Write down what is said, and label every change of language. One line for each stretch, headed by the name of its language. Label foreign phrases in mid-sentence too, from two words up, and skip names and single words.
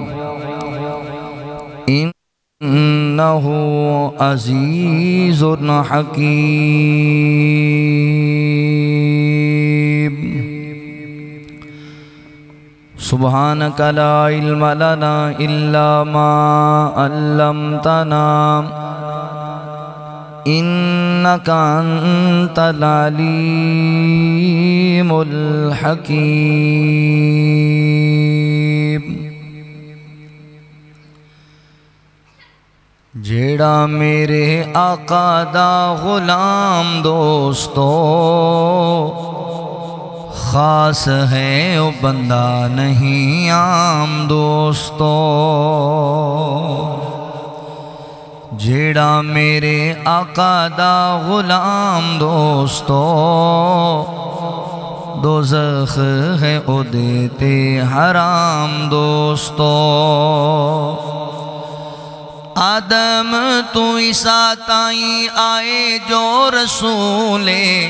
Arabic: إنه عزيز حكيم سبحانك لا علم لنا إلا ما علمتنا إنك أنت العليم
Punjabi: الحكيم جیڑا میرے آقا دا غلام دوستو خاص ہے وہ بندہ نہیں عام دوستو جیڑا میرے آقا دا غلام دوستو دوزخ ہے او دیتے حرام دوستو آدم تو عیسیٰ تائیں آئے جو رسولے